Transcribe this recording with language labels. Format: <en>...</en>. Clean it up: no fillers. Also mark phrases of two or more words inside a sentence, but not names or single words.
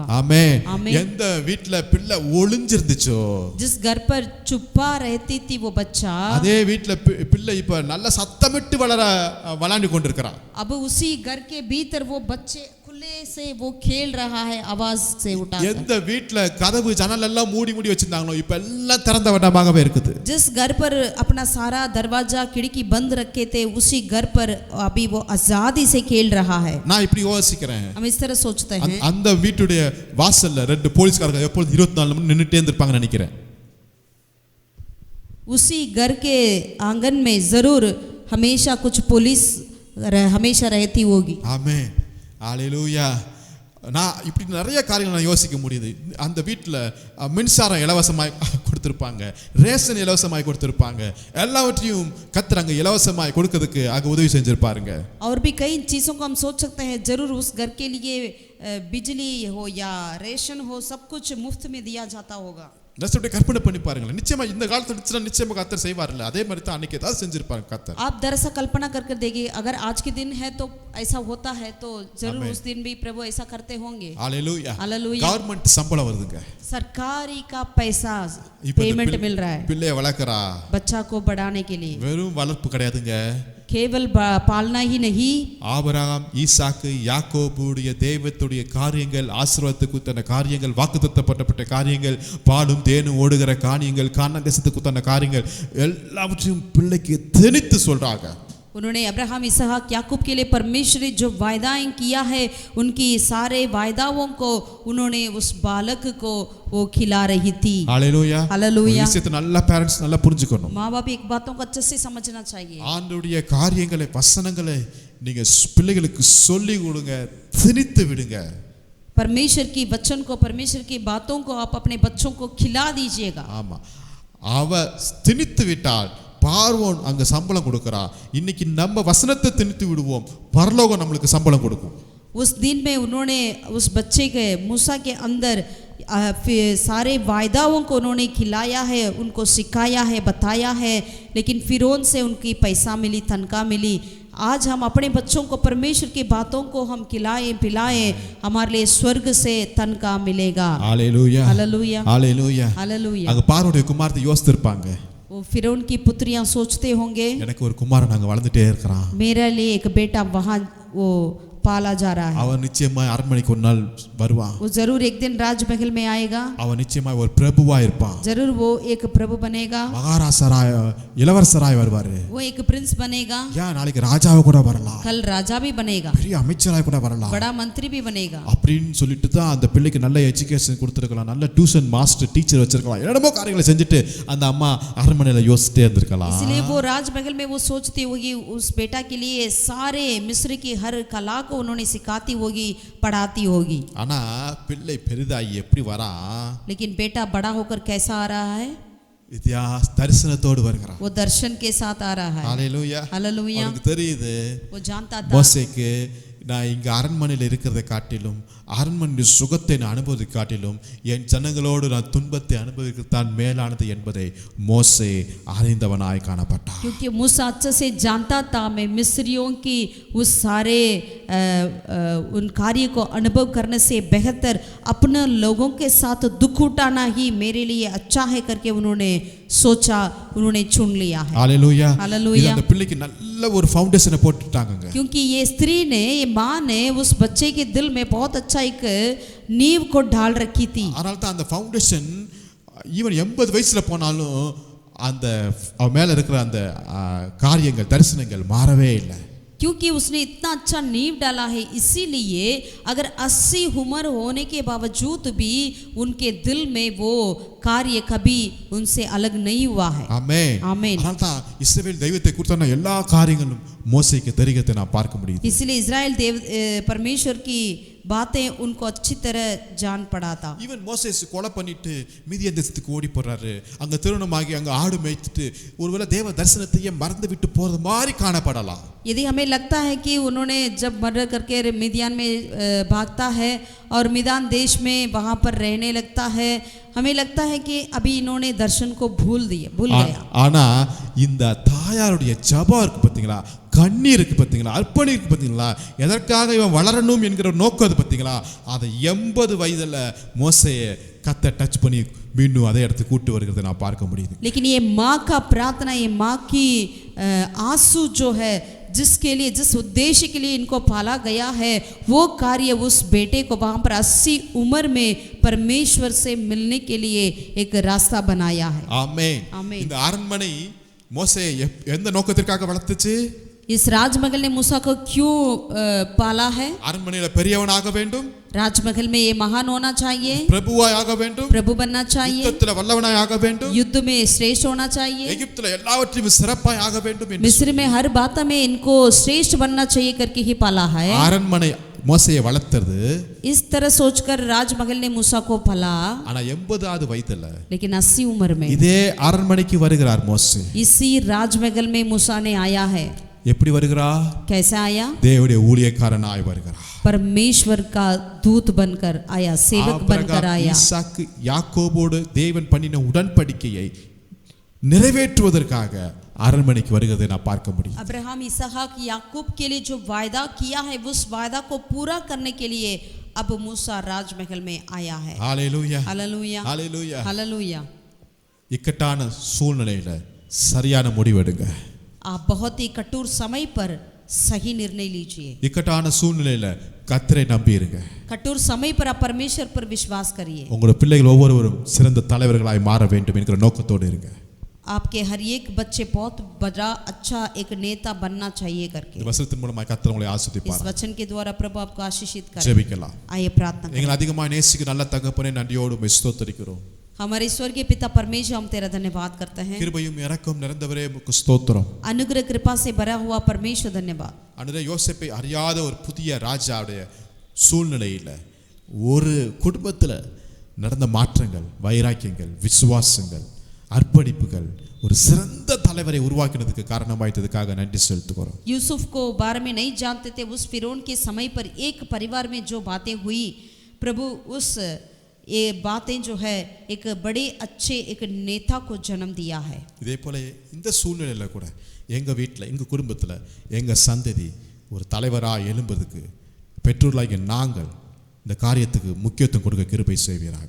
<ta>ஆமென். ஆமென். எந்த வீட்ல பிள்ளை ஒளிஞ்சிருந்துச்சோ,</ta> <hi>जिस घर पर चुप्पा रहती थी वो बच्चा,</hi> <ta>அதே வீட்ல பிள்ளை இப்ப நல்ல சத்தமிட்டு விளையாண்டு கொண்டிருக்கிறான்.</ta> <hi>अब उसी घर के भीतर वो बच्चे खुले से वो खेल रहा है आवाज से उठाकर.</hi> <ta>எந்த வீட்ல கதவு ஜன்னல் எல்லாம் மூடி மூடி வச்சிருந்தாங்களோ இப்ப எல்லாம் திறந்த வட்டமாகவே இருக்குது.</ta> <hi>जिस घर पर अपना सारा दरवाजा खिड़की बंद रखे थे, उसी घर पर अभी वो आजादी से खेल रहा है.</hi> <ta>நான் இப்படி யோசிக்கிறேன்.</ta> <hi>हम इस तरह सोचते हैं.</hi> <ta>அந்த வீட்டுடைய வாசல்ல ரெண்டு போலீஸ்காரங்க எப்பொழுதும் 24 மணி நின்னுட்டே இருந்திருப்பாங்கன்னு நினைக்கிறேன்.</ta> <hi>उसी घर के आंगन में जरूर हमेशा कुछ पुलिस हमेशा रहती होगी.</hi> <ta>ஆமென். ஹalleluya. நான் இப்படி நிறைய காரியங்கள் நான் யோசிக்க முடியுது. அந்த வீட்டில் மின்சாரம் இலவசமாய் கொடுத்துருப்பாங்க, ரேஷன் இலவசமாய் கொடுத்துருப்பாங்க, எல்லாவற்றையும் கர்த்தர் அங்கே இலவசமாய் கொடுக்கறதுக்கு அங்கே உதவி செஞ்சிருப்பாருங்க.</ta> <hi>और भी कई चीज़ों को हम सोच सकते हैं, जरूर उस घर के लिए बिजली हो या रेशन हो, सब कुछ मुफ्त में दिया जाता होगा.</hi> <ta>நெக்ஸ்ட் கற்பனை பண்ணி பாருங்களேன். நிச்சயமா இந்த காலத்துல நிச்சயமா கர்த்தர் செய்வார்ல, அதே மாதிரி தான் அன்னைக்கு ஏதாவது செஞ்சிருப்பாங்க கர்த்தர்.</ta> <hi>आप दरअसल कल्पना कर देखिए, अगर आज के दिन है तो ऐसा होता है, तो जरूर उस दिन भी प्रभु ऐसा करते होंगे.</hi> <ta>ஹalleluya.</ta> <hi>हालेलुया.</hi> <ta>கவர்மெண்ட் சம்பளம் வருதுங்க,</ta> <hi>सरकारी का पैसा पेमेंट मिल रहा है</hi> <ta>பிள்ளைய வளர்க்கறா.</ta> <hi>बच्चा को बढ़ाने के लिए.</hi> <ta>வெறும் வளர்ப்பு கிடையாதுங்க,</ta> <hi>केवल पालना ही नहीं.</hi> <ta>ஆபிரகாம், ஈசாக்கு, யாக்கோபுடைய தெய்வத்துடைய காரியங்கள், ஆசீர்வாதத்துக்கு உத்தான காரியங்கள், வாக்குத்தத்தப்பட்ட காரியங்கள், பாலும் தேனும் ஓடுகிற காரியங்கள், கானான் தேசத்துக்கு உத்தான காரியங்கள் எல்லாவற்றையும் பிள்ளைக்கு திணித்து சொல்றாங்க.</ta> <hi>उन्होंने अब्राहम, इसहाक, याकूब के लिए परमेश्वर ने जो वायदाएं किया है, उनकी सारे वायदाओं को उन्होंने उस बालक को वो खिला रही थी.</hi> <ta>ஹalleluya.</ta> <hi>हालेलुया.</hi> <ta>விஷயத்தை நல்ல பேரண்ட்ஸ் நல்லா புரிஞ்சுக்கணும்.</ta> <hi>माँ बाप एक बातों को अच्छे से समझना चाहिए.</hi> <ta>ஆண்டவருடைய காரியங்களை, வசனங்களை நீங்க பிள்ளைகளுக்கு சொல்லி கொடுங்க, திணித்து விடுங்க.</ta> <hi>परमेश्वर की वचन को, परमेश्वर की बातों को आप अपने बच्चों को खिला दीजिएगा.</hi> <ta>ஆமா, அவ திணித்து விட்டால் பார்வோன் அங்க சம்பளம் கொடுக்கறா. இன்னைக்கு நம்ம வசனத்தை திணித்து விடுவோம், பரலோகம் நம்மளுக்கு சம்பளம் கொடுக்கும்.</ta> <hi>उस दिन में उन्होंने उस बच्चे के मूसा के अंदर सारे वायदाओं को उन्होंने खिलाया है, उनको सिखाया है, बताया है, लेकिन फिरौन से उनकी पैसा मिली, तनख्वाह मिली. आज हम अपने बच्चों को परमेश्वर की बातों को हम खिलाएं पिलाएं, हमारे लिए स्वर्ग से तनख्वाह मिलेगा.</hi> <ta>ஹalleluya.</ta> <hi>हालेलुया.</hi> <ta>ஹalleluya.</ta> <hi>हालेलुया.</hi> <ta>அங்க பார்வோனுடைய குமாரத்தை யோசிச்சிருப்பாங்க.</ta> <hi>वो फिरौन की पुत्रियां सोचते होंगे,</hi> <ta>எனக்கு ஒரு குமாரன் அங்க வளர்ந்துட்டே இருக்கிறான்,</ta> <hi>मेरे लिए एक बेटा वहां वो पाला जा रहा है.</hi> <ta>அவன் நிச்சயமா அரண்மனைக்கு ஒரு நாள் வருவான்,</ta> <hi>वो जरूर एक दिन राजमहल में आएगा,</hi> <ta>அவன் நிச்சயமா ஒரு பிரபுவா இருப்பான்,</ta> <hi>जरूर वो एक प्रभु बनेगा,</hi> <ta>மகாராசராய் இளவரசராய் வருவாரு,</ta> <hi>वो एक प्रिंस बनेगा,</hi> <ta>ஏன் நாளைக்கு ராஜாவை கூட வரலாம்,</ta> <hi>कल राजा भी बनेगा,</hi> <ta>பெரிய அமைச்சராய் கூட வரலாம்</ta> <hi>बड़ा मंत्री भी बनेगा.</hi> <ta>அப்படின்னு சொல்லிட்டு தான் அந்த பிள்ளைக்கு நல்ல எஜுகேஷன் கொடுத்துருக்கலாம், நல்ல</ta> <en>tuition master teacher</en> <ta>வச்சிருக்கலாம், என்னென்னமோ காரியங்களை செஞ்சுட்டு அந்த அம்மா அரண்மனையில யோசிச்சுட்டே இருந்திருக்கலாம்.</ta> <hi>इसलिए वो राजमहल में वो सोचती होगी, उस बेटा के लिए सारे मिस्र की हर कला को उन्होंने सिखाती होगी, पढ़ाती होगी.</hi> <ta>ஆனா பிள்ளை பெரிதாகி எப்படி வரான்,</ta> <hi>लेकिन बेटा बड़ा होकर कैसा आ रहा है?</hi> <ta>தரிசனத்தோடு வருகிறான்.</ta> <hi>वो दर्शन के साथ आ रहा है.</hi> <ta>ஹalleluya.</ta> <hi>हालेलुया.</hi> <ta>அவனுக்கு தெரியுது,</ta> <hi>वो जानता था</hi> <ta>மோசேக்கு நான் இங்க அரண்மனையில் இருக்கிறதை காட்டிலும், அரண்மனை சுகத்தை நான் அனுபவித்து காட்டிலும், என் ஜனங்களோடு நான் துன்பத்தை அனுபவிக்கத்தான் மேலானது என்பதை மோசே அறிந்தவனாய் காணப்பட்டான்.</ta> <hi>क्योंकि मूसा अच्छे से जानता था, मैं मिस्रियों की उस सारे उन कार्य को अनुभव करने से बेहतर अपने लोगों के साथ दुख उठाना ही मेरे लिए अच्छा है करके उन्होंने सोचा, उन्होंने चुन लिया है.</hi> <ta>ஹalleluya.</ta> <hi>हालेलुया.</hi> <ta>இது அந்த பிள்ளைக்கு நல்ல ஒரு ஃபவுண்டேஷனை போட்டுட்டாங்க.</ta> <hi>क्योंकि ये स्त्री ने, ये माँ ने उस बच्चे के दिल में बहुत अच्छा एक नींव को डाल रखी थी.</hi> <ta>அதனால தான் அந்த ஃபவுண்டேஷன் ஈவன் 80 வயசுல போனாலும் அந்த அவ மேல இருக்கிற அந்த காரியங்கள், தரிசனங்கள் மாறவே இல்லை.</ta> <hi>क्योंकि उसने इतना अच्छा नींव डाला है, इसीलिए अगर 80 उम्र होने के बावजूद भी उनके दिल में वो कार्य कभी उनसे अलग नहीं हुआ है.</hi> <ta>ஆமென். ஆமென். அதனால தான் இஸ்ரவேல் தெய்வத்தை குறித்தான எல்லா காரியங்களும் மோசேக்கு தெரிகிறதை நான் பார்க்க முடியுது.</ta> <hi>इसलिए इजराइल देव परमेश्वर की बातें उनको अच्छी तरह जान पड़ा था।</hi> <ta>ஈவன் மோசேஸ் கொலை பண்ணிட்டு மீதியான் தேசத்துக்கு ஓடி போறாரு. அங்க திருமணமாகி அங்க ஆடு மேய்ச்சிட்டு ஒருவேளை தேவ தரிசனத்தையே மறந்து விட்டு போறது மாதிரி காணப்படலாம்.</ta> <hi>यदि हमें लगता है कि उन्होंने जब मर्डर करके मिदियान में भागता है और मिदान देश में वहाँ पर रहने लगता है, हमें लगता है कि अभी इन्होंने दर्शन को भूल गया।</hi> <ta>ஆனா இந்த தாயாருடைய ஜெபம் இருக்கு பாத்தீங்களா, கண்ணீர் இருக்கு பாத்தீங்களா, அர்ப்பணி இருக்கு பாத்தீங்களா, எதற்காக இவன் வளரணும் என்கிற நோக்கம் அது பாத்தீங்களா, அதை 80 வயதுல மோசேயை கத்த டச் பண்ணி மீண்டும் அதே இடத்துக்கு கூட்டு வருகிறதை நான் பார்க்க முடியுது.</ta> <hi>लेकिन ये माँ का प्रार्थना, ये माँ की आंसू जो है, जिसके लिए, जिस उद्देश्य के लिए इनको पाला गया है, वो कार्य उस बेटे को वहाँ पर 80 उम्र में परमेश्वर से मिलने के लिए एक रास्ता बनाया है।</hi> <ta>ஆமென். ஆமென். இந்த அரண்மனை மோசேயை எந்த நோக்கத்திற்காக வளர்த்துச்சு?</ta> <hi>इस राजमहल ने मूसा को क्यों पाला है?</hi> <ta>அரண்மனையில பெரியவனாக வேண்டும்,</ta> <hi>राजमहल में ये महान होना चाहिए,</hi> <ta>பிரபுவாய் ஆக வேண்டும்,</ta> <hi>प्रभु बनना चाहिए,</hi> <ta>யுத்தத்துல வல்லவனாய் ஆக வேண்டும்,</ta> <hi>युद्ध में श्रेष्ठ होना चाहिए,</hi> <ta>எகிப்துல எல்லாவற்றையும் சிறப்பாய் ஆக வேண்டும் என்று</ta> <hi>मिस्र में हर बात में इनको श्रेष्ठ बनना चाहिए करके ही पाला है।</hi> <ta>அரண்மனை மோசேயை வளர்த்தது.</ta> <hi>इस तरह सोचकर राजमहल ने मूसा को पाला,</hi> <ta>ஆனா 80வது வயதுல</ta> <hi>लेकिन 80 उम्र में</hi> <ta>இதே அரண்மனைக்கு வருகிறார் மோசே.</ta> <hi>इसी राजमहल में मूसा ने आया है।</hi> <ta>எப்படி வருகிறார்?</ta> <hi>कैसे आया?</hi> <ta>தேவனுடைய ஊழியக்காரனாய் வருகிறார்.</ta> <hi>परमेश्वर का दूत बनकर आया, सेवक बनकर आया।</hi> <ta>ஈசாக்கு யாக்கோபோடு தேவன் பண்ணின உடன்படிக்கையை நிறைவேற்றுவதற்காக அரண்மனைக்கு வருகிறதை நான் பார்க்க முடியும்.</ta> <hi>अब्राहम इसहाक याकूब के लिए जो वायदा किया है, उस वायदा को पूरा करने के लिए अब मूसा राजमहल में आया है।</hi> <ta>ஹalleluya,</ta> <hi>हालेलुया,</hi> <ta>ஹalleluya.</ta> <hi>हालेलुया।</hi> <ta>இக்கட்டான சூழ்நிலையில சரியான முடிவெடுங்க.</ta> <hi>आप बहुत ही कठोर समय पर सही निर्णय लीजिए।</hi> <ta>இக்கட்டான சூழ்நிலையில கர்த்தரை நம்பி இருங்க.</ta> <hi>कठोर समय पर आप परमेश्वर पर विश्वास करिए।</hi> <ta>உங்களுடைய பிள்ளைகள் ஒவ்வொருவரும் சிறந்த தலைவர்களாய் மாற வேண்டும் என்கிற நோக்கத்தோடு இருங்க.</ta> <hi>आपके हर एक बच्चे बहुत बड़ा अच्छा एक नेता बनना चाहिए करके।</hi> <ta>இந்த வசனத்தின் மூலமாய் கர்த்தர் உங்களை</ta> <hi>इस</hi> <ta>ஆசீர்வதிப்பார்.</ta> <hi>वचन के द्वारा प्रभु आपको आशीषित करे।</hi> <ta>ஜெபிக்கலாம்.</ta> <hi>आइए प्रार्थना करें।</hi> <ta>எங்களை அதிகமாக நேசிக்க நல்ல தகப்பனே, நன்றியோடு உம்மை ஸ்தோத்திரிக்கிறோம்.</ta> <hi>हमारे स्वर्गीय पिता परमेश्वर, हम तेरा धन्यवाद करते हैं।</hi> <ta>கிருபையும் இரக்கம் நிறைந்தவரே உமக்கு ஸ்தோத்திரம்.</ta> <hi>अनुग्रह कृपा से भरा हुआ परमेश्वर धन्यवाद।</hi> <ta>அன்றைய யோசேப்பை அறியாத ஒரு புதிய ராஜாவுடைய சூழ்நிலையில் ஒரு குடும்பத்தில் நடந்த மாற்றங்கள், வைராக்கியங்கள், விசுவாசங்கள், அர்ப்பணிப்புகள் ஒரு சிறந்த தலைவரை உருவாக்கினதுக்கு காரணமாயிட்டதுக்காக நன்றி செலுத்துகிறோம்.</ta> <hi>यूसुफ को बारे में नहीं जानते थे, उस फिरौन के समय पर एक परिवार में जो बातें हुई, प्रभु उस ये बातें जो है एक बड़े अच्छे एक नेता को जन्म दिया है।</hi> <ta>இதே போல இந்த சூழ்நிலையில் கூட எங்கள் வீட்டில், எங்கள் குடும்பத்தில், எங்கள் சந்ததி ஒரு தலைவராக எழும்புறதுக்கு பெற்றோர்களாகிய நாங்கள் இந்த காரியத்துக்கு முக்கியத்துவம் கொடுக்க கிருபை செய்வீராக.</ta>